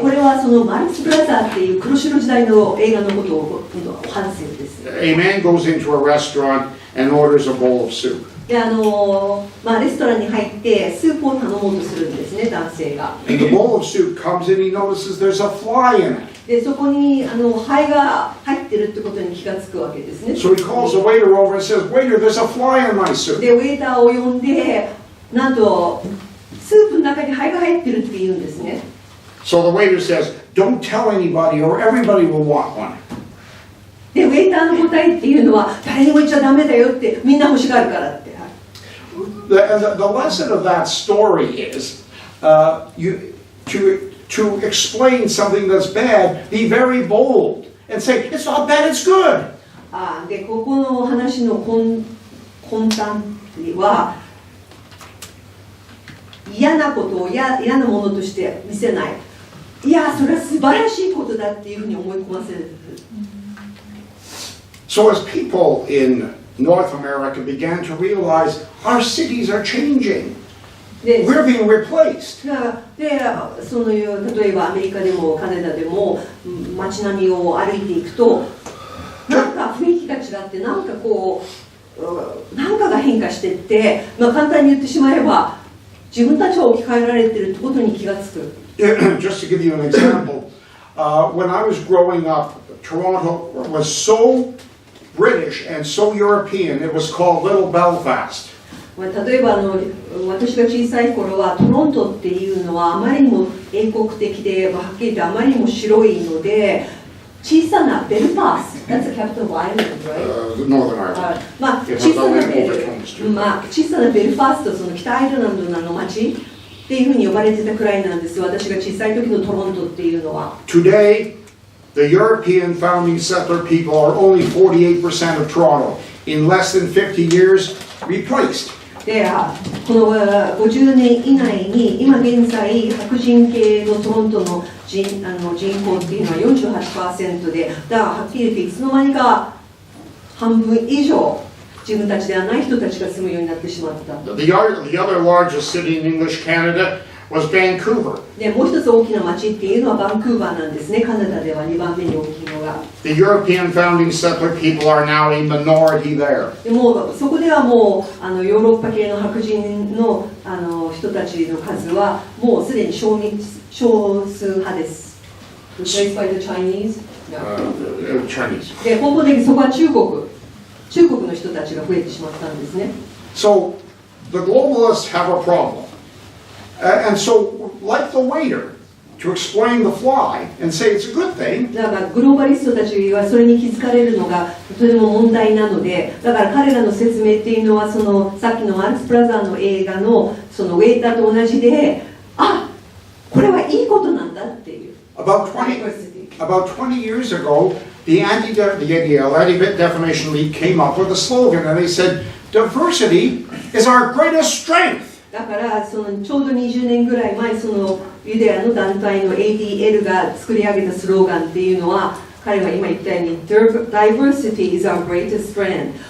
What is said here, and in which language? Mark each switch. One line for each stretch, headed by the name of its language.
Japanese: これはそのマルクス・ブラザーっていう黒白時代の映画のことを反省です。
English: man goes into a restaurant and orders a bowl of soup.
Japanese: でレストランに入ってスープを頼もうとするんですね、男性が。
English: And the bowl of soup comes in, he notices there's a fly in it.
Japanese: でそこにハエが入ってるってことに気がつくわけですね。
English: So he calls the waiter over and says, "Waiter, there's a fly in my soup."
Japanese: でウェイターを呼んで、なんとスープの中にハエが入ってるって言うんですね。
English: So the waiter says, "Don't tell anybody or everybody will want one."
Japanese: でウェイターの答えっていうのは誰にも言っちゃダメだよって、みんな欲しがるからって。
English: The lesson of that story is to explain something that's bad, be very bold and say, "It's not bad, it's good."
Japanese: でここの話の根端は嫌なことを嫌なものとして見せない。いや、それは素晴らしいことだっていうふうに思い込ませる。
English: So as people in North America began to realize our cities are changing, we're being replaced.
Japanese: でその例えばアメリカでもカナダでも街並みを歩いていくと、なんか雰囲気が違って、なんかこうなんかが変化していって、簡単に言ってしまえば自分たちは置き換えられているってことに気がつく。
English: Just to give you an example, when I was growing up, Toronto was so British and so European, it was called Little Belfast.
Japanese: 例えば私が小さい頃はトロントっていうのはあまりにも英国的で、はっきり言ってあまりにも白いので、小さなベルファースト、
English: That's the capital of Ireland, right? Northern Ireland.
Japanese: 小さなベルファースト、その北アイルランドの町っていうふうに呼ばれてたくらいなんです。私が小さい時のトロントっていうのは。
English: Today, the European founding settler people are only 48% of Toronto. In less than 50 years, replaced.
Japanese: でこの50年以内に今現在白人系のトロントの人口っていうのは 48% で、だからはっきり言っていつの間にか半分以上自分たちではない人たちが住むようになってしまった。
English: The other largest city in English Canada was Vancouver.
Japanese: でもう一つ大きな町っていうのはバンクーバーなんですね。カナダでは2番目に大きいのが。
English: The European founding settler people are now a minority there.
Japanese: でもそこではもうヨーロッパ系の白人の人たちの数はもうすでに少数派です。
English: Replaced by the Chinese? Chinese.
Japanese: で根本的にそこは中国の人たちが増えてしまったんですね。
English: So the globalists have a problem. And so, like the waiter, to explain the fly and say it's a good thing.
Japanese: だからグローバリストたちはそれに気づかれるのがとても問題なので、だから彼らの説明っていうのはそのさっきのマルクス・ブラザーの映画のそのウェイターと同じで、これはいいことなんだっていう。
English: About 20 years ago, the Anti-Defamation League came up with a slogan, and they said, "Diversity is our greatest strength."
Japanese: だからそのちょうど20年ぐらい前、そのユダヤの団体の ADL が作り上げたスローガンっていうのは、彼が今言ったように
English: Diversity is our greatest strength。